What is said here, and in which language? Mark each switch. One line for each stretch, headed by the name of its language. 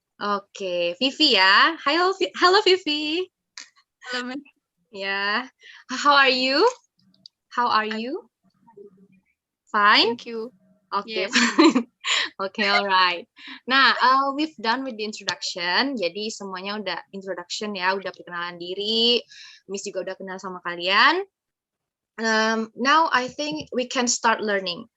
English: Okay, Vivi ya. Hello Vivi. Hello, Miss. Yeah. How are you? Fine? Thank you. Okay. Yes. Okay, alright. Nah, we've done with the introduction.
Indonesian: Jadi semuanya udah introduction ya, udah perkenalan diri. Miss juga udah kenal sama kalian.
English: Now I think we can start learning.